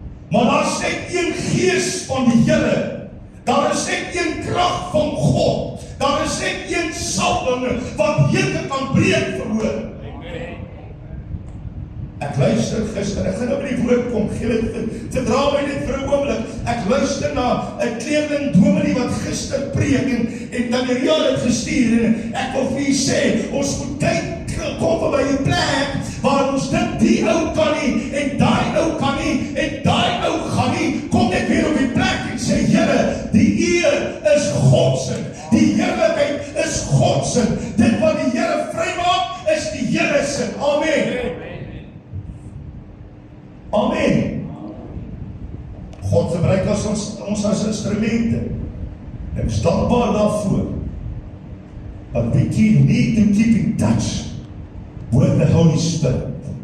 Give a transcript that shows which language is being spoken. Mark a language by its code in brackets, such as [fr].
[af] Maar daar is net een gees van die Here. Daar is net een krag van God. Daar is net een salwing wat hete kan breek verhoor. Ek luister gister, ek gaan nou by die woord kom, verdra my net vir 'n oomblik. Ek luister na 'n Cleveland dominee wat gister preek en dan die Here het gestuur en ek wil vir u sê, ons moet kyk, kom by 'n plek waar ons dit die ou kan nie en daai ou kan nie en daai ou gaan nie. Kom net weer op die plek en sê, Here, die eer is God se. Die heerlikheid is God se. Dit wat die Here vrymaak is die Here se. Amen. Amen. God gebruik ons as instrumente. Ek is dankbaar daarvoor. [en] But we need to keep in touch with the Holy Spirit.